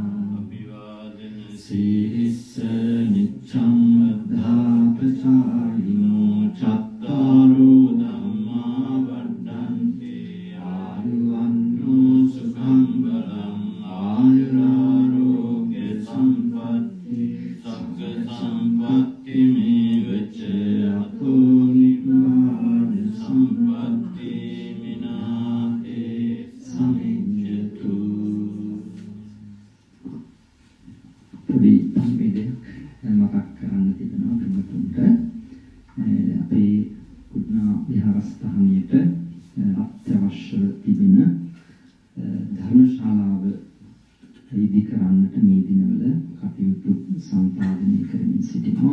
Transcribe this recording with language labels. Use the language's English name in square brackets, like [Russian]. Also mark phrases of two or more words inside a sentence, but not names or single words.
[Pali] Sirissa niccam Adhapacārino cattaro dhamma vaddhanti āyuvanno sukham balam āyurārogya sampatti sagga sampatti mevaca ato nibbāna sampatti mināte samijjatu. [Sinhala] පොඩි ධර්මයේදී මතක් කරන්න තිබෙනවා පින්වතුන්ට අපේ කුඩා විහාරස්ථානයට අත්‍යවශ්‍ය තිබෙන ධර්මශාලාව ඉදි කරන්නට මේ දිනවල කටයුතු සම්පාදනය කරමින් සිටිනවා.